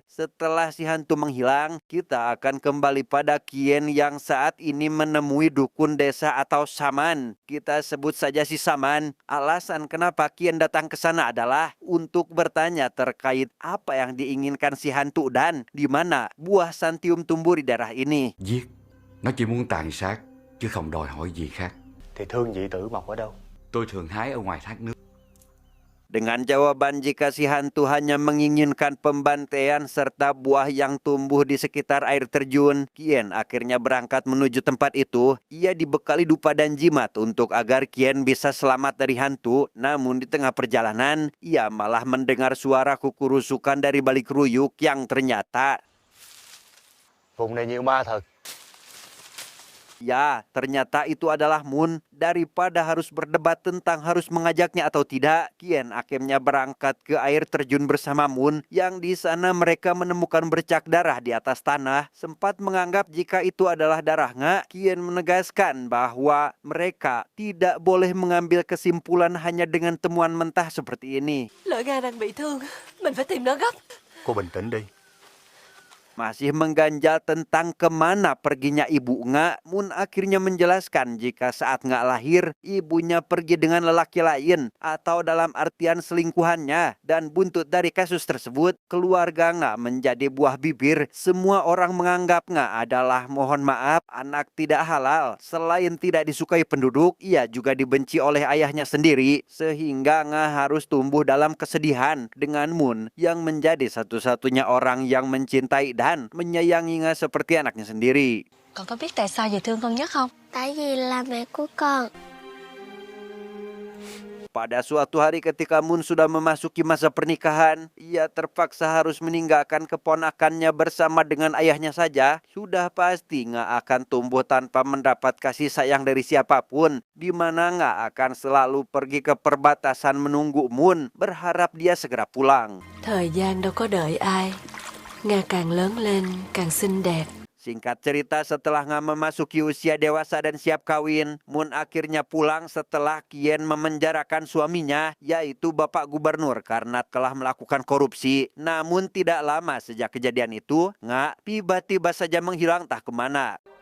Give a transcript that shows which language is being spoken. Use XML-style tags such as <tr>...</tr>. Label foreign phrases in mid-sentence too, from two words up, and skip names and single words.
<id>Setelah si hantu menghilang, kita akan kembali pada Kien yang saat ini menemui dukun desa atau saman. Kita sebut saja si saman. Alasan kenapa Kien datang ke sana adalah untuk bertanya terkait apa yang diinginkan si hantu dan di mana buah santium tumbuh di daerah ini.</id> <vi>Giết, nó chỉ muốn tàn sát, chứ không đòi hỏi gì khác. Thì thương nhị tử mọc ở đâu? Tôi thường hái ở ngoài thác nước.</vi> <id>Dengan jawaban jika si hantu hanya menginginkan pembantaian serta buah yang tumbuh di sekitar air terjun, Kien akhirnya berangkat menuju tempat itu. Ia dibekali dupa dan jimat untuk agar Kien bisa selamat dari hantu. Namun di tengah perjalanan, ia malah mendengar suara kukurusukan dari balik ruyuk yang ternyata...</id> <vi>Vùng này nhiều ma thật.</vi> <id>Ya, ternyata itu adalah Moon. Daripada harus berdebat tentang harus mengajaknya atau tidak, Kien akhirnya berangkat ke air terjun bersama Moon. Yang di sana mereka menemukan bercak darah di atas tanah. Sempat menganggap jika itu adalah darah Nga, Kien menegaskan bahwa mereka tidak boleh mengambil kesimpulan hanya dengan temuan mentah seperti ini.</id> <vi>Lỡ Nga đang bị thương, mình phải tìm nó gấp. Cô bình tĩnh đi.</vi> <id>Masih mengganjal tentang kemana perginya ibu Nga, Moon akhirnya menjelaskan jika saat Nga lahir, ibunya pergi dengan lelaki lain atau dalam artian selingkuhannya. Dan buntut dari kasus tersebut, keluarga Nga menjadi buah bibir. Semua orang menganggap Nga adalah, mohon maaf, anak tidak halal. Selain tidak disukai penduduk, ia juga dibenci oleh ayahnya sendiri. Sehingga Nga harus tumbuh dalam kesedihan dengan Moon yang menjadi satu-satunya orang yang mencintai dan menyayangi Nga seperti anaknya sendiri.</id> <vi>Con có biết tại sao dì thương con nhất không? Tại vì là mẹ của con.</vi> <id>Pada suatu hari ketika Moon sudah memasuki masa pernikahan, ia terpaksa harus meninggalkan keponakannya bersama dengan ayahnya saja. Sudah pasti Nga akan tumbuh tanpa mendapat kasih sayang dari siapapun, di mana Nga akan selalu pergi ke perbatasan menunggu Moon, berharap dia segera pulang.</id> <vi>Thời gian đâu có đợi ai. Nga càng lớn lên càng xinh đẹp.</vi> <id>Singkat cerita, setelah Nga memasuki usia dewasa dan siap kawin, Moon akhirnya pulang setelah Kien memenjarakan suaminya, yaitu Bapak Gubernur, karena telah melakukan korupsi. Namun tidak lama sejak kejadian itu, Nga tiba-tiba saja menghilang entah kemana.</id>